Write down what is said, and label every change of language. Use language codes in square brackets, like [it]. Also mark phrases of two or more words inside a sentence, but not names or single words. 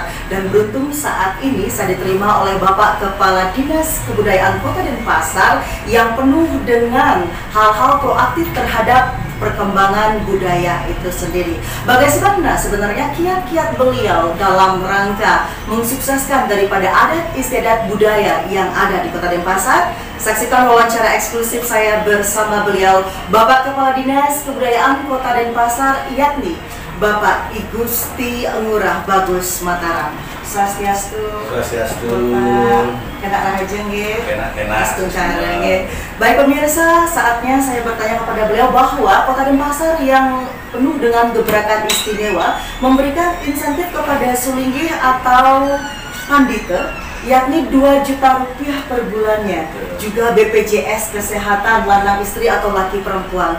[id] Dan beruntung saat ini saya diterima oleh Bapak Kepala Dinas Kebudayaan Kota Denpasar yang penuh dengan hal-hal proaktif terhadap perkembangan budaya itu sendiri. Bagaimana sebenarnya kiat-kiat beliau dalam rangka mensukseskan daripada adat istiadat budaya yang ada di Kota Denpasar? Saksikan wawancara eksklusif saya bersama beliau, Bapak Kepala Dinas Kebudayaan Kota Denpasar, yakni Bapak I Gusti Ngurah Bagus Mataram. Swastiastu. Swastiastu. [ban] Kena rahajeng nggih. [id] Kena. Baik pemirsa, saatnya saya bertanya kepada beliau bahwa Kota Denpasar yang penuh dengan gebrakan istimewa memberikan insentif kepada sulinggih atau pandita yakni 2 juta rupiah per bulannya. Juga BPJS Kesehatan [ban] lanang istri [id] atau laki perempuan.